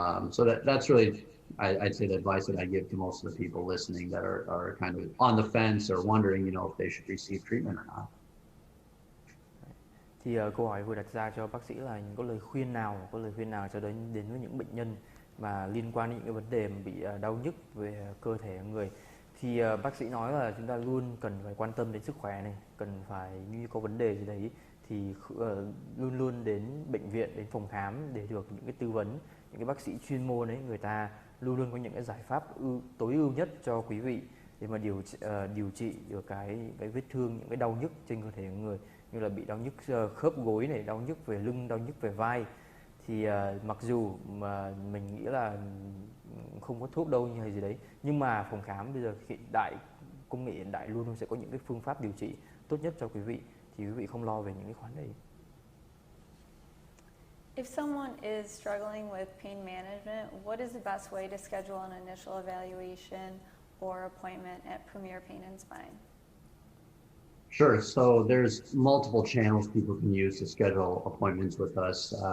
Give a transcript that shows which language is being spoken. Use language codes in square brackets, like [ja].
[en] So that's really, I'd say, the advice that I give to most of the people listening that are kind of on the fence or wondering, if they should receive treatment or not. [vi] Thì câu hỏi vừa đặt ra cho bác sĩ là có lời khuyên nào cho đến với những bệnh nhân mà liên quan đến những cái vấn đề mà bị đau nhức về cơ thể người. Thì bác sĩ nói là chúng ta luôn cần phải quan tâm đến sức khỏe này, cần phải như có vấn đề gì đấy thì luôn luôn đến bệnh viện, đến phòng khám để được những cái tư vấn. Những cái bác sĩ chuyên môn ấy, người ta luôn luôn có những cái giải pháp tối ưu nhất cho quý vị để mà điều trị được cái vết thương, những cái đau nhức trên cơ thể của người, như là bị đau nhức khớp gối này, đau nhức về lưng, đau nhức về vai. Thì mặc dù mà mình nghĩ là không có thuốc đâu như hay gì đấy, nhưng mà phòng khám bây giờ công nghệ hiện đại luôn luôn sẽ có những cái phương pháp điều trị tốt nhất cho quý vị, thì quý vị không lo về những cái khoản đấy. [en] If someone is struggling with pain management, what is the best way to schedule an initial evaluation or appointment at Premier Pain and Spine? Sure. So there's multiple channels people can use to schedule appointments with us.